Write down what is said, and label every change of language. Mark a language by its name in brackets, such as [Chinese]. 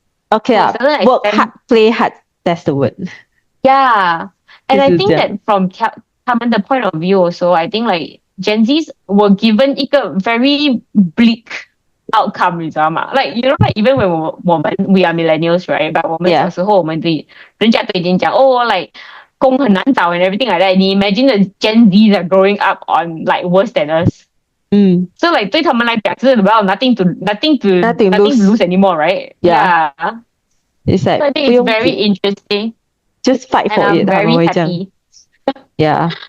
[English] OK 啊 work hard, play hard. That's the word. Yeah, and I think that from [Chinese] 他们的 [English] point of view also, I think like Gen Zs were given [Chinese] 一个 [English] very bleak outcome, [Chinese] 你知道吗？ [English] Like you know, like even when we are millennials, right? But [Chinese] 我们小时候我们人家都已经讲like 工很难找 [English] and everything like that. [Chinese] 你 [English] imagine the Gen Zs are growing up on like worse than us. So like [Chinese] 对他们来讲是 [English] well nothing to lose anymore, right? Yeah. It's like so I think it's very interesting. Just fight for and it. I'm very happy. Yeah.